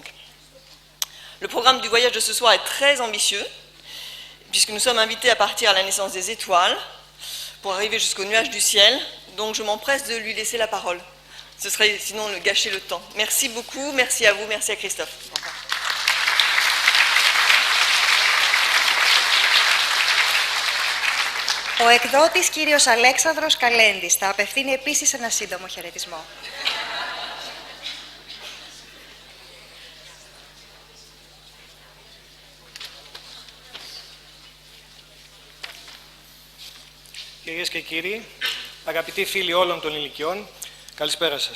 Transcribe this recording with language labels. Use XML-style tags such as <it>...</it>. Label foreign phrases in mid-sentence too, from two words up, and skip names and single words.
<fr>Le programme du voyage de ce soir est très ambitieux, puisque nous sommes invités à partir à la naissance des étoiles pour arriver jusqu'au nuage du ciel, donc je m'empresse de lui laisser la parole. Ce serait sinon le gâcher le temps. Merci beaucoup, merci à vous, merci à Christophe.</fr> <el>Ο εκδότης κύριος Αλέξανδρος Καλέντης θα απευθύνει επίσης ένα σύντομο χαιρετισμό. Κυρίες και κύριοι, αγαπητοί φίλοι όλων των ηλικιών, καλησπέρα σας.</el>